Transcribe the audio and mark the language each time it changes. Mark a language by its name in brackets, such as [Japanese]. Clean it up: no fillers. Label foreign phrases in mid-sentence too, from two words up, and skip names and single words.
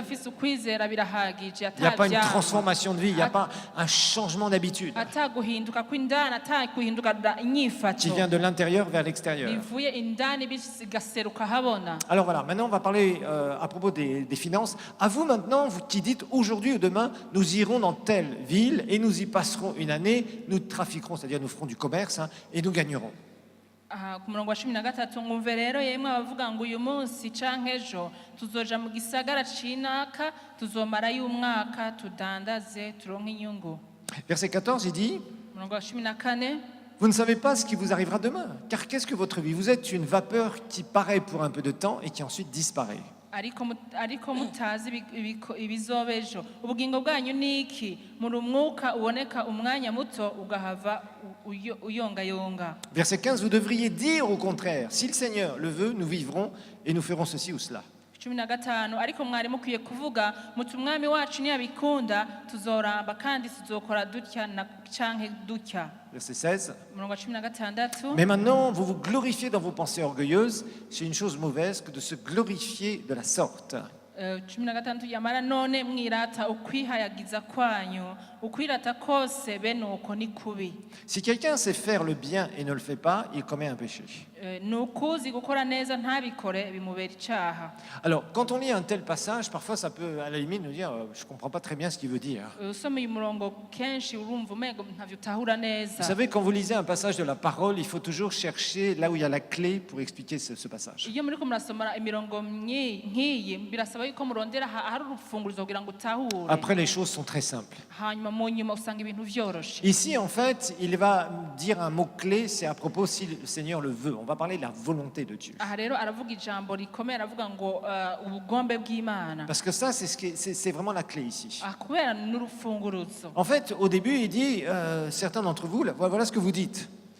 [French] Il n'y a pas une transformation de vie, il n'y a pas un changement d'habitude qui vient de l'intérieur vers l'extérieur. Alors voilà, maintenant on va parler à propos des finances. À vous maintenant, vous qui dites aujourd'hui ou demain, nous irons dans telle ville et nous y passerons une année, nous trafiquerons, c'est-à-dire nous ferons du commerce et nous gagnerons. [Rundi] Ku murongo wa 13 mwumve rero yemwe abavuga ngo uyu munsi canke ejo tuzoja mu gisagara cinaka tuzomarayo umwaka tudandaze turonke inyungu. [French] Verset 14 il dit [Rundi] murongo wa 14 [French] vous ne savez pas ce qui vous arrivera demain, car qu'est-ce que votre vie? Vous êtes une vapeur qui paraît pour un peu de temps et qui ensuite disparaît. [Rundi] ariko mutazi ibizobejo ubugingo bwanyu niki muri umwuka uboneka umwanya muto ugahava uyongayonga. [French] Verset 15 vous devriez dire au contraire si le Seigneur le veut nous vivrons et nous ferons ceci ou cela. [Rundi] 15 ariko mwari mukwiye kuvuga muti umwami wacu niyabikunda tuzoramba kandi tuzokora dutya na canke dutya. [French] Verset 16 16 mais maintenant vous vous glorifiez dans vos pensées orgueilleuses, c'est une chose mauvaise que de se glorifier de la sorte. [Rundi] 16 yamara none mwirata ukwihayagiza kwanyu ukwirata kose bene uko ni kubi. [French] Si quelqu'un sait faire le bien et ne le fait pas, il commet un péché. [Rundi] Nukuzi gukora neza ntabikore bimubera icaha. [French] Alors quand on lit un tel passage, parfois ça peut à la limite nous dire je comprends pas très bien ce qu'il veut dire. [Rundi] Usomye umurongo kenshi urumva umengo ntavyo tahura neza. [French] Vous savez, quand vous lisez un passage de la parole, il faut toujours chercher là où il y a la clé pour expliquer ce passage. [Rundi] Iyo muriko murasoma imirongo nkiyi birasaba yuko murondera hari urufungurizo kugira ngo utahure. [French] Après les choses sont très simples. [Rundi] Hanyuma mu nyuma usanga ibintu vyoroshe. [French] Ici en fait, il va dire un mot clé, c'est à propos si le Seigneur le veut. On va parler de la volonté de Dieu. Parce que ça, c'est vraiment la clé ici. En fait, au début, il dit, certains d'entre vous, voilà ce que vous dites.